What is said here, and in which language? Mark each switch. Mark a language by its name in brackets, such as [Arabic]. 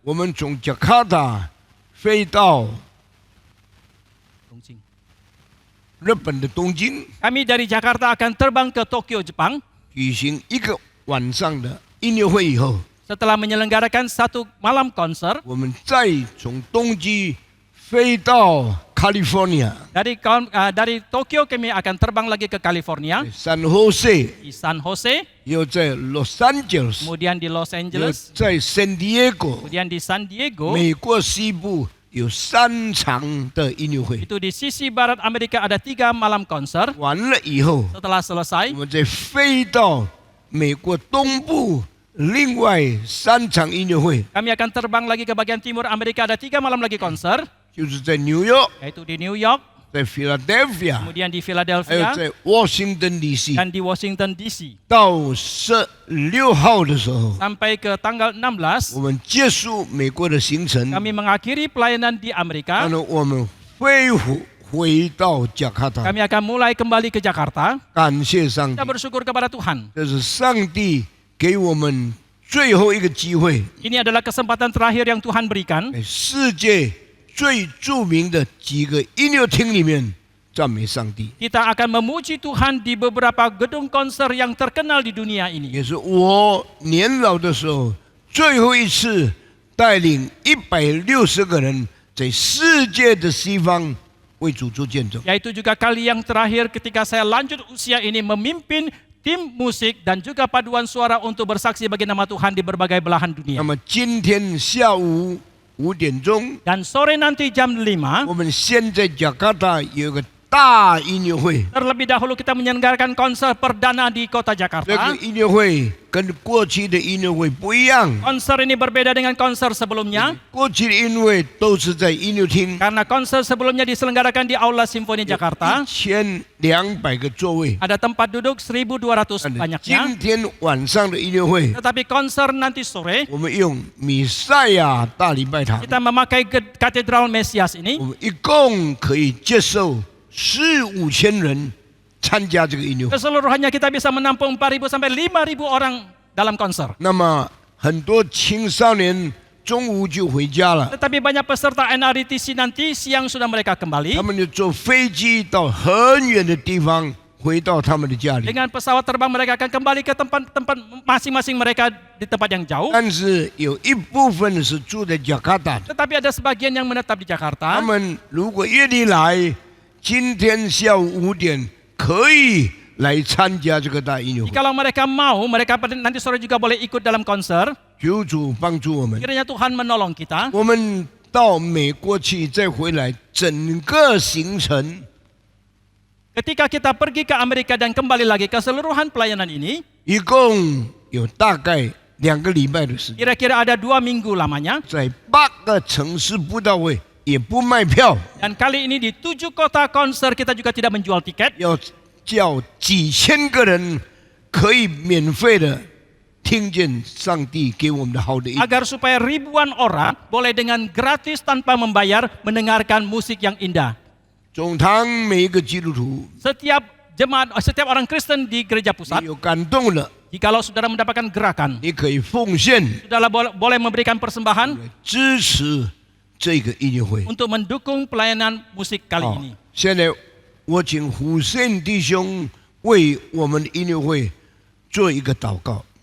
[Chinese] 我们从加卡达飞到日本的东京， [Indonesian] kami dari Jakarta akan terbang ke Tokyo, Jepang. [Chinese] 举行1个晚上的音乐会以后， [Indonesian] Setelah menyelenggarakan 1 malam konser, [Chinese] 我们再从东京飞到 California， [Indonesian] dari Tokyo kami akan terbang lagi ke California, [Chinese] San Jose， [Indonesian] di San Jose, [Chinese] 又在 Los Angeles， [Indonesian] kemudian di Los [Chinese] 又 [Indonesian] Angeles, [Chinese] 在 San Diego， [Indonesian] kemudian di San Diego. [Chinese] 美国西部有3场的音乐会。 [Indonesian] Itu di sisi barat Amerika ada 3 malam konser. [Chinese] 完了以后， [Indonesian] Setelah selesai, [Chinese] 我们再飞到美国东部另外3场音乐会， [Indonesian] kami akan terbang lagi ke bagian timur Amerika, ada 3 malam lagi konser, [Chinese] 就是在纽约、 [Indonesian] yaitu di New York, [Chinese] 在 Philadelphia， [Indonesian] kemudian di [Chinese] 还有 [Indonesian] Philadelphia, [Chinese] 在 Washington DC。 [Indonesian] dan di Washington DC. [Chinese] 到16号的时候， [Indonesian] Sampai ke tanggal 16, [Chinese] 我们结束美国的行程， [Indonesian] kami mengakhiri pelayanan di [Chinese] 然 [Indonesian] Amerika. [Chinese] 后我们回到加卡达， [Indonesian] Kami akan mulai kembali ke Jakarta. [Chinese] 感谢上帝 [Indonesian] Kita，bersyukur kepada Tuhan. [Chinese] 这是上帝给我们最后一个机会， [Indonesian] Ini adalah kesempatan terakhir yang Tuhan berikan [Chinese] 在世界最著名的几个音乐厅里面赞美上帝， [Indonesian] kita akan memuji Tuhan di beberapa gedung konser yang terkenal di dunia ini. [Chinese] 也是我年老的时候最后一次带领160个人在世界的西方为主做见证。 [Indonesian] Yaitu juga kali yang terakhir ketika saya lanjut usia ini memimpin tim musik dan juga paduan suara untuk bersaksi bagi nama Tuhan di berbagai belahan [Chinese] 那么今天下午5点钟， [Indonesian] Dan sore nanti jam 5, [Chinese] 我们先在加卡达有个大音乐会。 [Indonesian] terlebih dahulu kita menyelenggarakan konser perdana di kota [Chinese] 这 [Indonesian] Jakarta. [Chinese] 个音乐会跟过去的音乐会不一样， [Indonesian] Konser ini berbeda dengan konser sebelumnya [Chinese] 过去的音乐会都是在音乐厅， [Indonesian] karena konser sebelumnya diselenggarakan di Aula Simfoni Jakarta. [Chinese] 1200个座位。 [Indonesian] Ada tempat duduk 1.200 [Chinese] 今 [Indonesian] banyaknya. [Chinese] 天晚上的音乐会， [Indonesian] Tetapi konser nanti sore [Chinese] 我们用米赛亚大礼拜堂， [Indonesian] kita memakai Katedral Mesias ini. [Chinese] 我们一共可以接受4-5千人参加这个音乐会。 [Indonesian] Keseluruhannya kita bisa menampung 4.000 sampai 5.000 orang dalam konser. [Chinese] 那么很多青少年中午就回家了， [Indonesian] Tetapi banyak peserta NRITC nanti siang sudah mereka kembali [Chinese] 他们就坐飞机到很远的地方，回到他们的家里。 [Indonesian] dengan pesawat terbang, mereka akan kembali ke tempat-tempat masing-masing mereka di tempat yang jauh. [Chinese] 但是有一部分是住在加卡达的， [Indonesian] Tetapi ada sebagian yang menetap di [Chinese] 他 [Indonesian] Jakarta. [Chinese] 们如果愿意来，今天下午5点可以来参加这个大音乐会。 [Indonesian] Kalau mereka mau, mereka nanti sore juga boleh ikut dalam konser. [Chinese] 求主帮助我们， [Indonesian] Kiranya Tuhan menolong kita. [Chinese] 我们到美国去再回来，整个行程 [Indonesian] Ketika kita pergi ke Amerika dan kembali lagi, keseluruhan pelayanan ini [Chinese] 一共有大概2个礼拜的时间， [Indonesian] kira-kira ada 2 minggu lamanya. [Chinese] 在8个城市布道会，也不卖票， [Indonesian] Dan kali ini di 7 kota konser kita juga tidak menjual tiket. [Chinese] 要叫几千个人可以免费的听见上帝给我们的好的音乐。 [Indonesian] Agar supaya ribuan orang boleh dengan gratis tanpa membayar mendengarkan musik yang indah. [Chinese] 总堂每一个基督徒， [Indonesian] Setiap orang Kristen di gereja [Chinese] 你 [Indonesian] pusat, [Chinese] 有感动了， [Indonesian] jikalau saudara mendapatkan gerakan, [Chinese] 你可以奉献 [Indonesian] saudara boleh memberikan persembahan [Chinese] 支持这个音乐会。 [Indonesian] untuk mendukung pelayanan musik kali [Chinese] 好 [Indonesian] ini. [Chinese] 现在我请胡胜弟兄为我们的音乐会做一个祷告，